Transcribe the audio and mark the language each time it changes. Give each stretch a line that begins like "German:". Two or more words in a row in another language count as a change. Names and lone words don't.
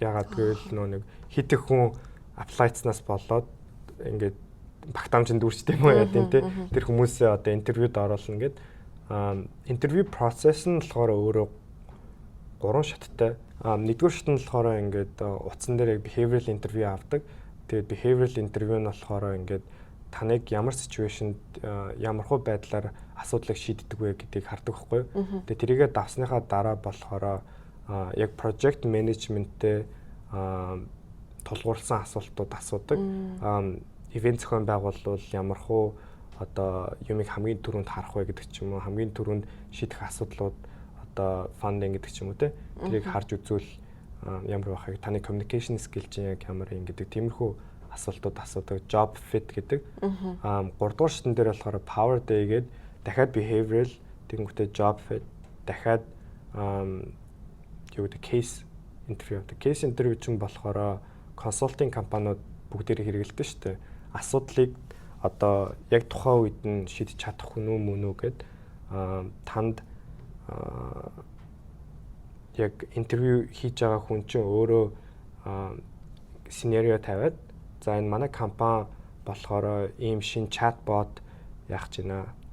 Mongolian: Ягаад гэвэл нэг хит их хүн апплайцнаас болоод ингээд багтаамжинд дүүрчтэй юм уу яа тийм те. Тэр хүмүүсээ одоо интервьюд оруулна гэд. Интервью процесс нь болохоор өөрөө 3 шаттай. Нэгдүгээр шат нь болохоор ингээд утсан дээр яг
English: behavioral interview
Mongolian: авдаг. Тэгээд
English: behavioral interview
Mongolian: нь болохоор ингээд таныг ямар ситүэйшнд ямархуу байдлаар асуудлыг шийддэг вэ гэдгийг хардаг байхгүй юу. Тэгээд тэрийгээ давсныхаа дараа болохоор яг
English: project management-
Mongolian: тэй тулгуурласан асуултууд асуудаг. Ивент зохион байгуулвал ямархуу одоо юмыг хамгийн түрүүнд харах вэ гэдэг ч юм уу, хамгийн түрүүнд шийдэх асуудлууд одоо funding гэдэг ч юм уу те. Тэрийг харж үзвэл ямар байхыг таны
English: communication skill
Mongolian: чинь яг ямар юм гэдэг тиймэрхүү асуултууд асуудаг.
English: Job fit
Mongolian: гэдэг. 3 дугаар шатн дээр болохоор
English: power day
Mongolian: гэдэг дахиад behavioral тэгэнгүүтээ
English: job fit
Mongolian: дахиад юу гэдэг
English: case interview. Case interview
Mongolian: чинь болохоор consulting компаниуд бүгдээрээ хэрэгэлдэг шүү дээ. Асуудлыг одоо яг тухайн үед нь шийдэж чадах хүн үү мөн үү гэд танд яг интервью хийж байгаа хүн чинь өөрөө сценарио тавиад за энэ манай компани болохоор ийм шин чатбот яах гэж байна.